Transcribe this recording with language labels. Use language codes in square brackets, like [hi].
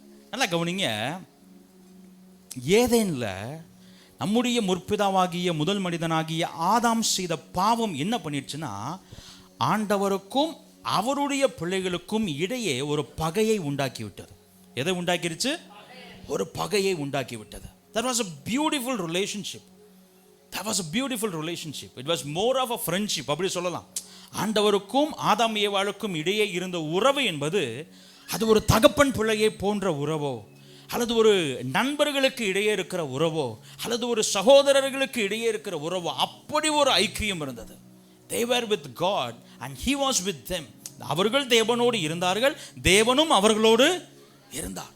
[ta] நல்லா கவனிங்க. ஏதேன்ல நம்முடைய முற்பிதாவாகிய முதல் மனிதனாகிய ஆதாம் செய்த பாவம் என்ன பண்ணிடுச்சுன்னா, ஆண்டவருக்கும் அவருடைய பிள்ளைகளுக்கும் இடையே ஒரு பகையை உண்டாக்கி விட்டது. எதை உண்டாக்கிருச்சு? ஒரு பகையை உண்டாக்கி விட்டது. [en] That was a beautiful relationship. That was a beautiful relationship. It was more of a friendship. [ta] அப்படி சொல்லலாம். ஆண்டவருக்கும் ஆதாம் ஏவாளுக்கும் இடையே இருந்த உறவு என்பது அது ஒரு தகப்பன் பிள்ளையை போன்ற உறவோ, அல்லது ஒரு நண்பர்களுக்கு இடையே இருக்கிற உறவோ, அல்லது ஒரு சகோதரர்களுக்கு இடையே இருக்கிற உறவோ, அப்படி ஒரு ஐக்கியம் இருந்தது. [en] They were with God and he was with them. [ta] அவர்கள் தேவனோடு இருந்தார்கள், தேவனும் அவர்களோடு இருந்தார்.